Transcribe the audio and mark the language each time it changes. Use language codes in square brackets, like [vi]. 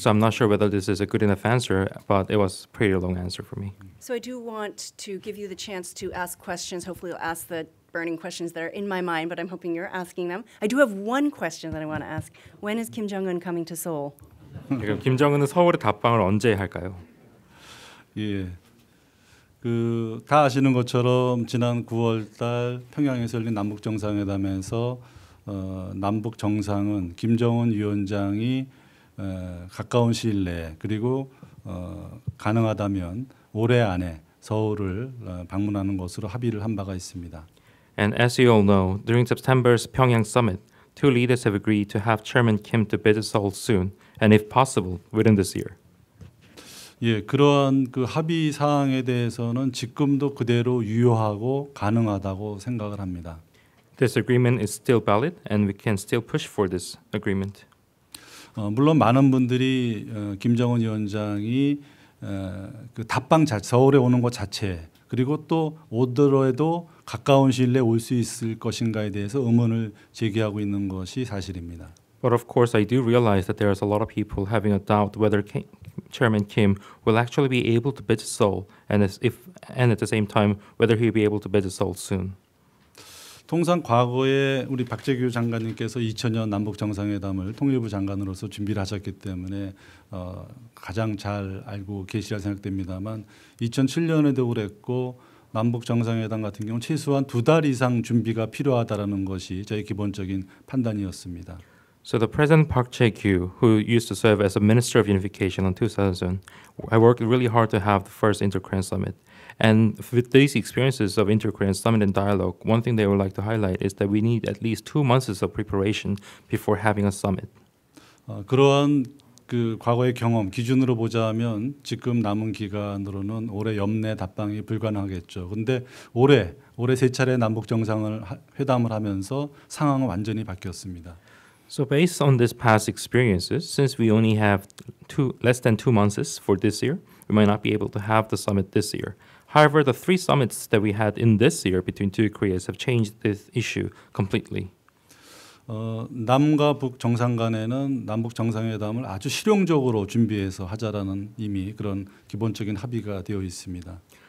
[en] So I'm not sure whether this is a good enough answer, but it was a pretty long answer for me. So I do want to give you the chance to ask questions. Hopefully you'll ask the burning questions that are in my mind, but I'm hoping you're asking them. I do have one question that I want to ask. When is Kim Jong-un coming to Seoul? [ko] 그럼 김정은은 서울에 답방을 언제 할까요? 예. 다 아시는 것처럼 지난 9월달 평양에서 열린 남북 정상회담에서 남북 정상은 김정은 위원장이 가까운 시일 내에 그리고 가능하다면 올해 안에 서울을 방문하는 것으로 합의를 한 바가 있습니다. [en] And as you all know, during September's Pyongyang summit, two leaders have agreed to have Chairman Kim to visit Seoul soon, and if possible, within this year. [ko] 예, 그러한 그 합의 사항에 대해서는 지금도 그대로 유효하고 가능하다고 생각을 합니다. [en] This agreement is still valid, and we can still push for this agreement. [ko] 물론 많은 분들이 김정은 위원장이 그 답방 서울에 오는 것 자체 그리고 또 오더라도 가까운 시일 내에 올 수 있을 것인가에 대해서 의문을 제기하고 있는 것이 사실입니다. [en] But of course, I do realize that there's a lot of people having a doubt whether Chairman Kim will actually be able to visit Seoul, and at the same time whether he'll be able to visit Seoul soon. [ko] 통상 과거에 우리 박재규 장관님께서 2000년 남북 정상회담을 통일부 장관으로서 준비를 하셨기 때문에 가장 잘 알고 계시리라 생각됩니다만 2007년에도 그랬고 남북 정상회담 같은 경우는 최소한 2달 이상 준비가 필요하다라는 것이 저희 기본적인 판단이었습니다. [en] So the President Park Jae-kyu, who used to serve as a Minister of Unification in 2000, I worked really hard to have the first Inter-Korean Summit. And with these experiences of Inter-Korean Summit and dialogue, one thing they would like to highlight is that we need at least 2 months of preparation before having a summit. [ko] 그러한 그 과거의 경험 기준으로 보자면 지금 남은 기간으로는 올해 연내 답방이 불가능하겠죠. 그런데 올해 3차례 남북 정상을 회담을 하면서 상황은 완전히 바뀌었습니다. [en] So based on this past experiences, since we only have less than 2 months for this year, we might not be able to have the summit this year. However, the 3 summits that we had in this year between two Koreas have changed this issue completely. [ko] 남과 북 정상 간에는 남북 정상회담을 아주 실용적으로 준비해서 하자라는 이미 그런 기본적인 합의가 되어 있습니다.